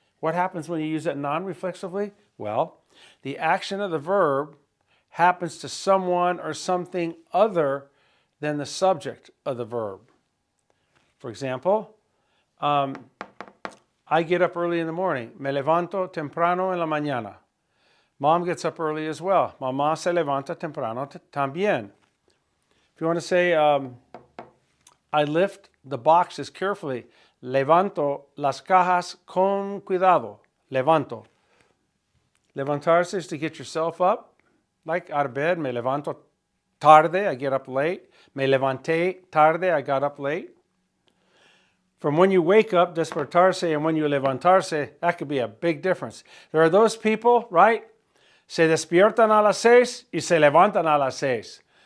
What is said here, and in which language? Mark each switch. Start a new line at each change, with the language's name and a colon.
English: What happens when you use it non-reflexively? Well, the action of the verb happens to someone or something other than the subject of the verb. For example, I get up early in the morning.
Spanish: Me levanto temprano en la mañana.
English: Mom gets up early as well.
Spanish: Mamá se levanta temprano también.
English: If you want to say, I lift the boxes carefully.
Spanish: Levanto las cajas con cuidado. Levanto.
English: Levantarse is to get yourself up, like out of bed.
Spanish: Me levanto tarde,
English: I get up late.
Spanish: Me levanté tarde,
English: I got up late. From when you wake up, despertarse, and when you levantarse, that could be a big difference. There are those people, right?
Spanish: Se despiertan a las 6 y se levantan a las 6.